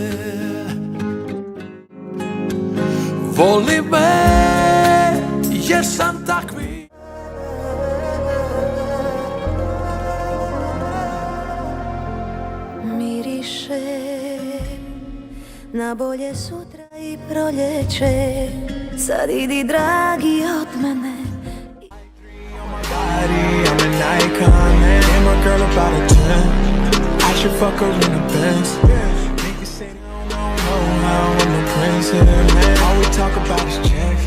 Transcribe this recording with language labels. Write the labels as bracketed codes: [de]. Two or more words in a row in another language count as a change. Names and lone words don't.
[hr] Voli me, jer sam takvi. miriše na bolje sutra i proljeće. Sad idi dragi od mene. [en] I'm an icon, man. And my girl about a 10. I should fuck her in the Benz. Niggas say they don't know how I'm a prince, man. All we talk about is